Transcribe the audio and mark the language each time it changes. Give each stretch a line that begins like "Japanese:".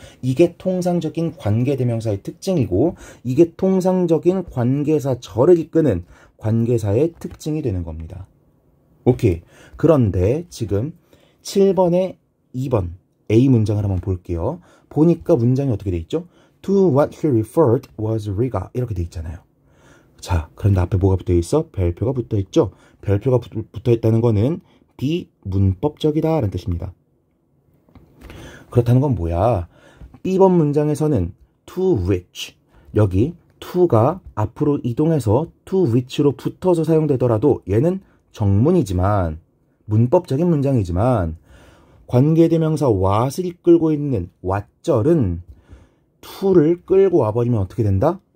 Korean: 이게 통상적인 관계대명사의 특징이고 이게 통상적인 관계사 절을 이끄는 관계사의 특징이 되는 겁니다. 오케이. 그런데 지금 7번에 2번 A 문장을 한번 볼게요. 보니까 문장이 어떻게 돼 있죠?
English: To what he referred was Riga
Korean: 이렇게 돼 있잖아요. 자, 그런데 앞에 뭐가 붙어 있어? 별표가 붙어 있죠? 별표가 붙어 있다는 거는 비문법적이다 라는 뜻입니다. 그렇다는 건 뭐야? B번 문장에서는 to which, 여기 to가 앞으로 이동해서 to which로 붙어서 사용되더라도 얘는 정문이지만 문법적인 문장이지만 관계대명사 what을 이끌고 있는 what절은 to를 끌고 와버리면 어떻게 된다?